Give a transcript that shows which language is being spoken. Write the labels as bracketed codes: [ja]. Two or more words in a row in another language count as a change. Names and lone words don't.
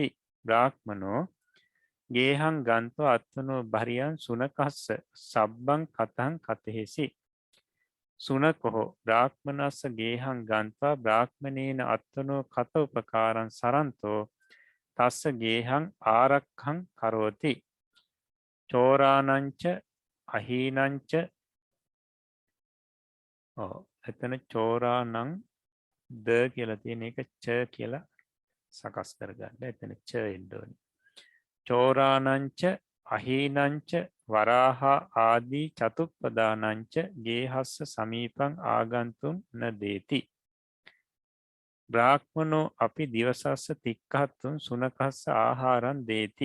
[pi] බ්‍රාහ්මනෝ ගේහං ගන්තෝ අත්වනෝ භරියන් සුනකස්ස සබ්බං කතං කතෙහෙසි. සුනකොහෝ බ්‍රාහ්මනස්ස ගේහං ගන්තා බ්‍රාහ්මණේන අත්වනෝ කත උපකාරං සරන්තෝ තස්ස ගේහං ආරක්ඛං කරෝති. චෝරානංච අහීනංච [si] එතන චෝරානං ද කියලා තියෙන එක ච කියලා සකස් කරගන්න. එතන ච එන්න ඕනේ. [pi] චෝරානංච අහීනංච වරාහා ආදී චතුප්පදානංච ගේහස්ස සමීපං ආගන්තුන් න දේති. බ්‍රාහ්මනෝ අපි දිවසස්ස තික්කහත්තුන් සුනකස්ස ආහාරන් දේති.